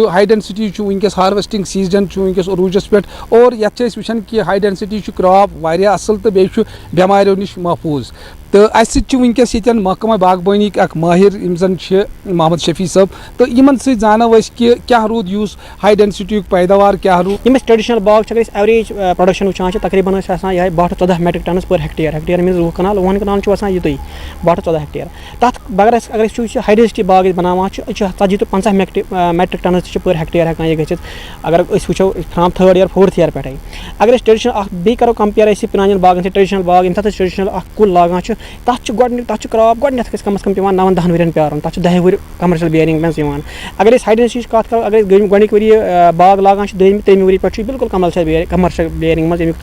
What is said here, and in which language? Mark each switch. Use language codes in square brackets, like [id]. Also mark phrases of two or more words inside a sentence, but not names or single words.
[ks] چھُ وٕنکٮ۪س [en] harvesting season [ks] چھُ وٕنکٮ۪س عروٗجس پٮ۪ٹھ اور یتھ چھِ أسۍ وٕچھان کہِ [en] high density [ks] چھُ کراپ واریاہ اصل تہٕ بیٚیہِ چھُ بٮ۪ماریو نِش محفوٗظ تہٕ اَسہِ سۭتۍ چھُ وٕنکٮ۪س ییٚتٮ۪ن محکمہ باغبٲنی اکھ مٲہِر یِم زن چھِ محمد شفیع صٲب تہٕ یِمن سۭتۍ زانو أسۍ کہِ کیاہ روٗد یُس [en] high density [ks] یُک پیداوار کیاہ روٗد یِم أسۍ ٹریڈِشنل باغ چھِ اگر أسۍ [en] average production [ks] وٕچھان چھِ تقریٖبن ٲسۍ آسان یِہے [en] 12 to 14 metric tons per hectare [ks] میٖنٕز 20 کنال 20 کنال چھُ آسان یِتُے 12 to 14 ہیکٹیر تتھ اگر أسۍ وٕچھو [en] high density [ks] باغ أسۍ بناوان چھِ [en] 40 to 50 metric tons [ks] تہِ چھِ [en] per hectare [ks] ہٮ۪کان یہِ گٔژھِتھ اگر أسۍ وٕچھو [en] from 3rd year 4th year [ks] پٮ۪ٹھے اگر أسۍ ٹریڈِشنل اکھ بیٚیہِ کرو کمپیر أسۍ پرانٮ۪ن باغن سۭتۍ ٹریڈِشنل باغ ییٚمہِ ساتہٕ أسۍ ٹریڈِشنل اکھ کُل لاگان چھِ تتھ چھُ گۄڈنیُک تتھ چھُ کراپ گۄڈنیتھ گژھِ کم از کم پیوان 9-10 ؤرین پیارُن تتھ چھُ 10 ؤری [en] commercial bearing [ks] منٛز یِوان اگر أسۍ [en] high density [ks] کتھ کرو اگر أسۍ گۄڈنِکۍ ؤری باغ لاگان چھِ 2-3 ؤری پٮ۪ٹھ چھُ بِلکُل [en] commercial bearing [ks] منٛز ییٚمیُک